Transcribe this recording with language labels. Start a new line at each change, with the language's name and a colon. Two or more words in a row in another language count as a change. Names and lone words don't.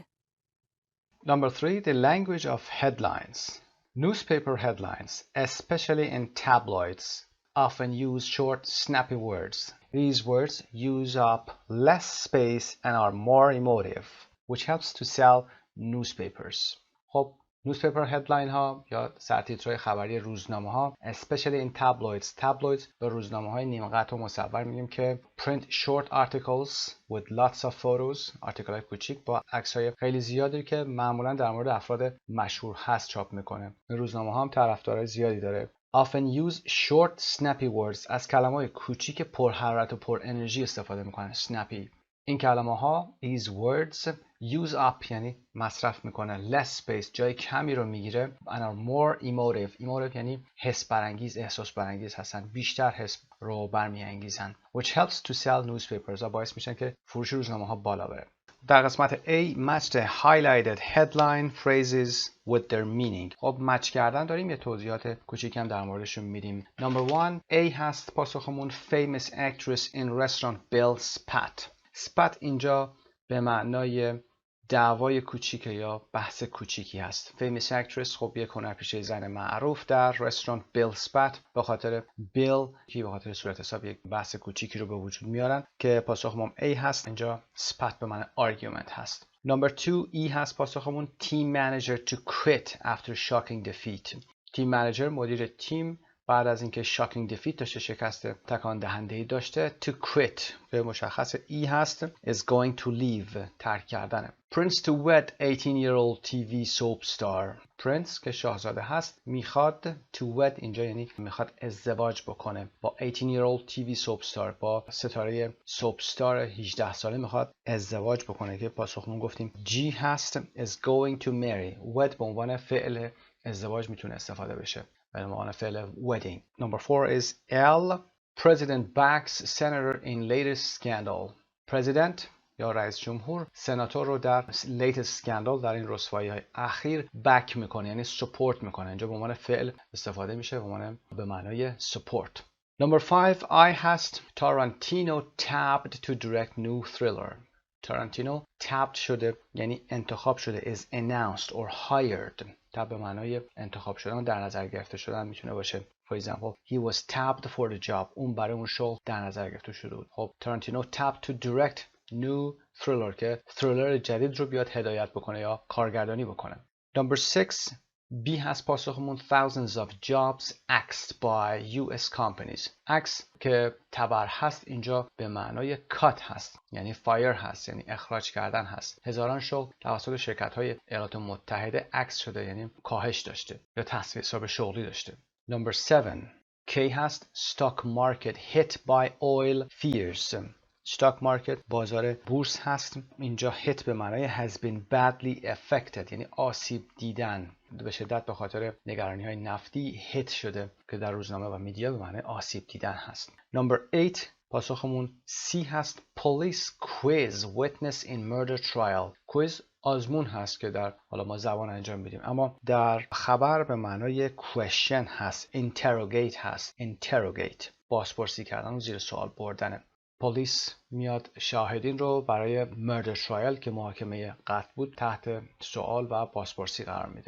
English: Number 3. The language of headlines. Newspaper headlines, especially in tabloids, often use short, snappy words. These words use up less space and are more emotive, which helps to sell newspapers.
Persian: خب
English: newspaper headline
Persian: ها یا سرتیترهای خبری روزنامه ها
English: especially in tabloids.
Persian: tabloids به روزنامه های نیم قطع و مصور میگیم که
English: print short articles with lots of photos.
Persian: آرتیکل های کوچیک با عکس های خیلی زیادی که معمولا در مورد افراد مشهور هست چاپ میکنه. روزنامه ها هم طرفدارای زیادی داره.
English: often use short snappy words.
Persian: از کلمات کوچیک پرحرارت و پر انرژی استفاده میکنن. snappy. این کلمه ها
English: these words use up
Persian: یعنی مصرف میکنه.
English: less space
Persian: جای کمی رو میگیره
English: and are more emotive.
Persian: emotive یعنی حس برانگیز، احساس برانگیز هستن. بیشتر حس رو برمیانگیزن.
English: which helps to sell newspapers.
Persian: باعث میشن که فروش روزنامه ها بالا بره. در قسمت
English: A match the highlighted headline phrases with their meaning.
Persian: خب مچ کردن داریم، یه توضیحات کوچیک هم در موردشون میدیم.
English: Number 1 A
Persian: هست پاسخمون
English: famous actress in restaurant Bill Spat.
Persian: Spat اینجا به معنای دعوای کوچیک یا بحث کوچیکی هست.
English: famous actress
Persian: خب یک هنرپیشه زن معروف در رستوران بیل سپت به خاطر بیل که به خاطر صورت حساب یک بحث کوچیکی رو به وجود میارن که پاسخمون A هست. اینجا سپت به معنی
English: argument هست. Number 2 E
Persian: هست پاسخمون
English: team manager to quit after shocking defeat.
Persian: تیم منیجر مدیر تیم بعد از اینکه
English: shocking defeat
Persian: داشته شکست تکان دهنده‌ای داشته
English: to quit
Persian: به مشخص E هست
English: is going to leave
Persian: ترک کردنه.
English: Prince to wed 18-year-old TV soap star.
Persian: Prince که شاهزاده هست میخواد
English: to wed
Persian: اینجا یعنی میخواد ازدواج بکنه با
English: 18-year-old TV soap star
Persian: با ستاره
English: soap star
Persian: 18 ساله میخواد ازدواج بکنه که پاسخمون گفتیم G هست
English: is going to marry.
Persian: wed به عنوان فعل ازدواج میتونه استفاده بشه به عنوان فعل wedding.
English: Number 4 is L. President backs senator in latest scandal.
Persian: President یا رئیس جمهور سناتور رو در
English: latest scandal
Persian: در این رسوایی های اخیر back میکنه یعنی support میکنه. اینجا به عنوان فعل استفاده میشه به معنای support.
English: Number 5 I هست Tarantino tapped to direct new thriller.
Persian: تارانتینو tapped شده یعنی انتخاب شده
English: is announced or hired.
Persian: تاب به معنای انتخاب شدن در نظر گرفته شدن میتونه باشه.
English: For example, he was tapped for the job.
Persian: اون برای اون شغل در نظر گرفته شده بود. خب تارانتینو
English: tapped to direct new thriller
Persian: که تhriller جدید رو بیاد هدایت بکنه یا کارگردانی بکنه.
English: Number 6 B
Persian: هست پاسخمون
English: thousands of jobs axed by US companies.
Persian: axe که تبر هست اینجا به معنای cut هست یعنی fire هست یعنی اخراج کردن هست. هزاران شغل توسط شرکت های ایالات متحده axe شده یعنی کاهش داشته یا تصفیه حساب شغلی داشته.
English: Number 7 K هست stock market hit by oil fears. stock market
Persian: بازار بورس هست. اینجا hit به معنای
English: has been badly affected
Persian: یعنی آسیب دیدن به شدت به خاطر نگرانی های نفتی hit شده که در روزنامه و میدیا به معنای آسیب دیدن هست.
English: Number 8
Persian: پاسخمون C هست
English: police quiz witness in murder trial.
Persian: quiz آزمون هست که در حالا ما زبان انجام میدیم اما در خبر به معنای question هست interrogate هست interrogate بازپرسی کردن و زیر سوال بردنه. پلیس میاد شاهدین رو برای
English: murder trial
Persian: که محاکمه قتل بود تحت سوال و بازپرسی قرار میده.